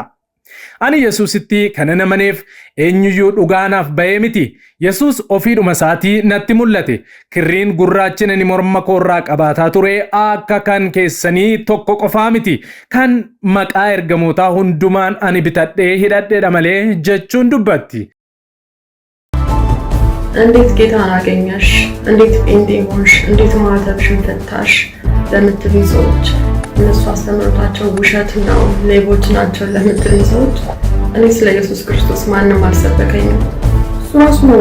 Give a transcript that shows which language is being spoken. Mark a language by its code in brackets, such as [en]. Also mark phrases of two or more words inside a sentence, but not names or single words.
[om] Ani Yesuusitti kanan amaneef eenyuyyuu dhugaanaaf ba'ee miti. Yesuus ofiidhuma isaatii natti mul'ate. Kirriin gurraachina ni morma koorraa qabaataa ture akka kan keessanii tokko qofaa miti. Kan maqaa ergamootaa hundumaan ani bitadhee hidhadheedha malee jechuun dubbatti. [am] እንዴት ጌታን አገኘሽ? እንዴት ጴንጤ ሆንሽ? እንዴት ማህተብሽን ፈታሽ? ለምትሉኝ ሰዎች እነሱ አስተምህሮታቸው ውሸት ነው፣ ሌቦች ናቸው ለምትሉኝ ሰዎች እኔ ስለ ኢየሱስ ክርስቶስ ማንም አልሰበከኝም። እሱ ራሱ ነው